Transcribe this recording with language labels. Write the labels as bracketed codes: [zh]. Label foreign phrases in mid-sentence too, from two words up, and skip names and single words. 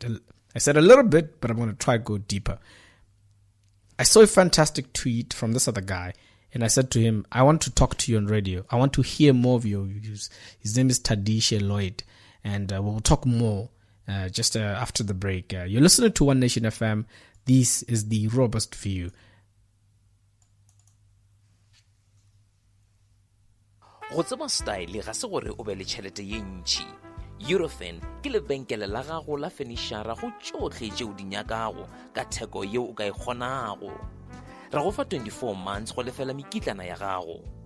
[en] I said a little bit, but I'm going to try to go deeper. I saw a fantastic tweet from this other guy, and I said to him, I want to talk to you on radio. I want to hear more of your views. His name is Tadisha Lloyd, and we'll talk more just after the break. You're listening to One Nation FM. This is the Robust View. [nso] Go tseba style ga se gore o be le tšhelete ye ntši. Eurofin ke lebenkele la gago la fenishara go tšohle tšeo di nyakago ka theko yeo o ka e kgonago. Ra go fa 24 months go lefela mekitlana ya gago.